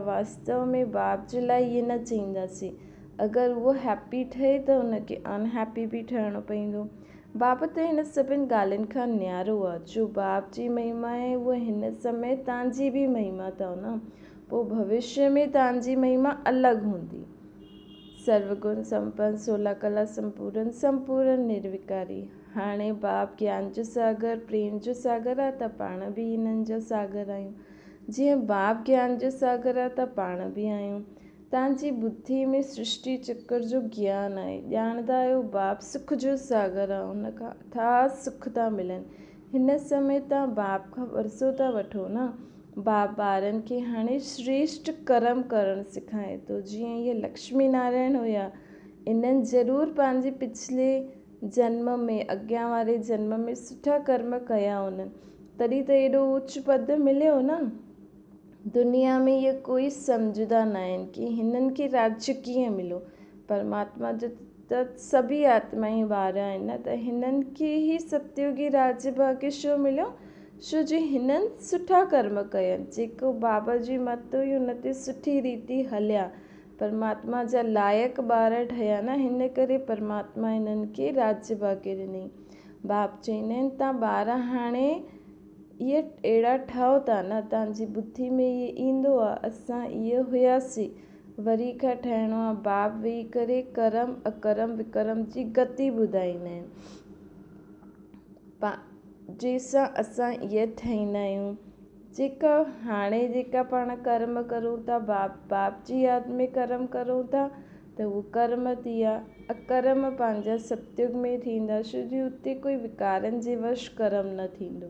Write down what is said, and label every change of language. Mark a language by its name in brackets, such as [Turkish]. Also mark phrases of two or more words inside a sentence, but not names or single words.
[Sindhi] वास्तव में बाप जे लाइ इहे न चईंदासीं, अगरि उहो हैप्पी ठहे त हुनखे अनहैप्पी बि ठहिणो पवंदो। बाप त हिन सभिनि ॻाल्हियुनि खां न्यारो आहे। जो बाप जी महिमा आहे उहा हिन समय तव्हांजी बि महिमा अथव न, पोइ भविष्य में तव्हांजी महिमा अलॻि हूंदी। सर्वगुण संपन्न, 16 कला संपूर्ण निर्विकारी। हाणे बाप ज्ञान जो सागर, प्रेम जो सागर आहे, त पाण बि हिननि जो सागर आहियूं। जीअं बाप ज्ञान जो सागर आहे त पाण बि आहियूं। तव्हांजी बुद्धि में सृष्टि चक्कर जो ज्ञान आहे, ॼाणंदा आहियो बाप सुख जो सागर आहे, हुन खां अथाह सुख था मिलनि। हिन समय तव्हां बाप खां वरसो था वठो न। बाप ॿारनि खे हाणे श्रेष्ठ कर्म करणु सेखारे थो। जीअं इहे लक्ष्मी नारायण हुया, इन्हनि ज़रूरु पंहिंजे पिछले जन्म में, अॻियां वारे जन्म में सुठा कर्म कया हुननि, तॾहिं त एॾो उच्च पद मिलियो न। दुनिया में इहे कोई सम्झंदा न आहिनि कि हिननि खे राज्य कीअं मिलियो। परमात्मा जो त सभी आत्माएं ॿार आहिनि न, त हिननि खे ई सतयुगी राज्य भाग्य छो मिलियो, छो जो हिननि सुठा कर्म कयनि। जेको बाबा जी मत हुई हुन ते सुठी रीति हलिया, परमात्मा जा लाइक़ु ॿार ठहिया न, हिन करे परमात्मा हिननि खे राज्य भाग्य ॾिनई। बाप चवंदा आहिनि तव्हां ॿार हाणे इहे अहिड़ा ठहो था न, तव्हांजी बुद्धि में इहे ईंदो आहे असां इहे हुयासीं, वरी खां ठहिणो आहे। बाप वेही करे कर्म अकर्म विकर्म जी गति ॿुधाईंदा आहिनि, जंहिंसां असां इहे ठहींदा आहियूं। जेका पाण कर्म करूं था, बाप जी यादि में कर्म करूं था, त उहो कर्म थी विया। अकर्म पंहिंजा सतयुग में थींदा, छो जो उते कोई विकारनि जे वश कर्म न थींदो।